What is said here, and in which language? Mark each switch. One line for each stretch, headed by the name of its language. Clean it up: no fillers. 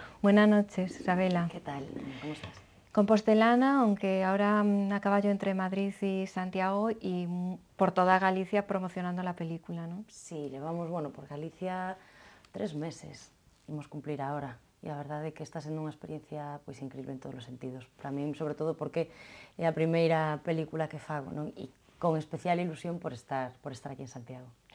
Spanish: Buenas noches, Isabela. ¿Qué tal? ¿Cómo estás? Compostelana, aunque ahora a caballo entre Madrid y Santiago y por toda Galicia promocionando la película, ¿no?
Galician: Sí, levamos, por Galicia 3 meses, imos cumplir ahora. E a verdade é que está sendo unha experiencia pois incrível en todos os sentidos. Para min, sobre todo, porque é a primeira película que fago, non? E con especial ilusión por estar aquí en Santiago.